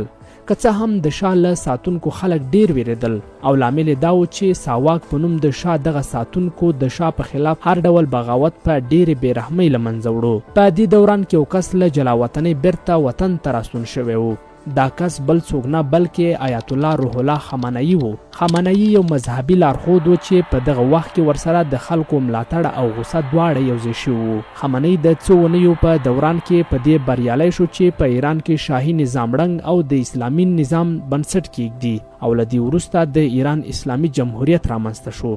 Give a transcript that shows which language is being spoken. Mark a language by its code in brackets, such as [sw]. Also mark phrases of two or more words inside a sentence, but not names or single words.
[ps] که څه هم د شاه له ساتونکو خلک ډیر ویرېدل او لامل یې دا و چې ساواک په نوم د شاه دغه ساتونکو د شاه په خلاف هر ډول بغاوت په ډیرې بېرحمۍ له منځه وړو. په دې دوران کې یو کس له جلاوطنۍ بیرته وطن ته راستون شوی و. دا کس بل څوک نه بلکې آیت الله روح الله خامنه‌ای و. خامنه‌ای یو مذهبي لارښود و چې په دغه وخت کې ورسره د خلکو ملاتړ او غوسه دواړه یوځای شوي وو. خامنه‌ای د څو اونیو په دوران کې په دې بریالی شو چې په ایران کې شاهي نظام ړنګ او د اسلامي نظام بنسټ کېږدي او له دې وروسته د ایران اسلامي جمهوریت رامنځته شو.